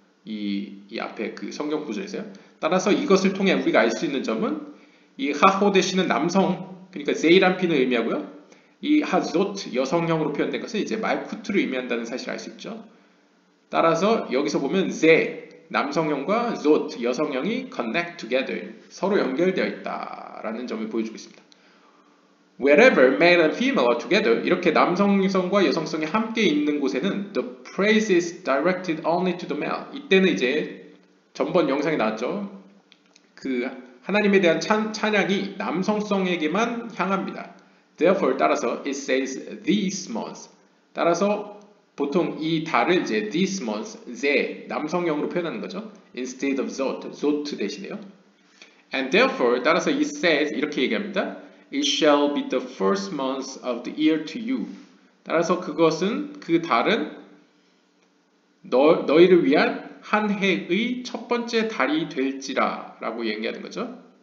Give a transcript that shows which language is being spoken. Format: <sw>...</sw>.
<ko>이 앞에 그 성경 구조에서요. 따라서 이것을 통해 우리가 알 수 있는 점은 이 하호데시는 남성, 그러니까 제이란 피는 의미하고요. 이 하조트, 여성형으로 표현된 것은 이제 말쿠트를 의미한다는 사실을 알 수 있죠. 따라서 여기서 보면 제, 남성형과 조트, 여성형이</ko> <en>connect together,</en> <ko>서로 연결되어 있다라는 점을 보여주고 있습니다.</ko> <en>Wherever male and female are together,</en> <ko>이렇게 남성성과 여성성이 함께 있는 곳에는</ko> <en>the praise is directed only to the male.</en> <ko>이때는 이제 전번 영상에 나왔죠. 그 하나님에 대한 찬양이 남성성에게만 향합니다.</ko> <en>Therefore,</en> <ko>따라서</ko> <en>it says these months.</en> <ko>따라서 보통 이 달을 이제</ko> <en>these months,</en> <ko>제, 남성형으로 표현하는 거죠.</ko> <en>Instead of zot</en> <ko>대신에요.</ko> <en>And therefore,</en> <ko>따라서</ko> <en>it says</en> <ko>이렇게 얘기합니다.</ko> <en>It shall be the first month of the year to you.</en> <ko>따라서 그것은, 그 달은 너희를 위한 한 해의 첫 번째 달이 될지라 라고 얘기하는 거죠.</ko>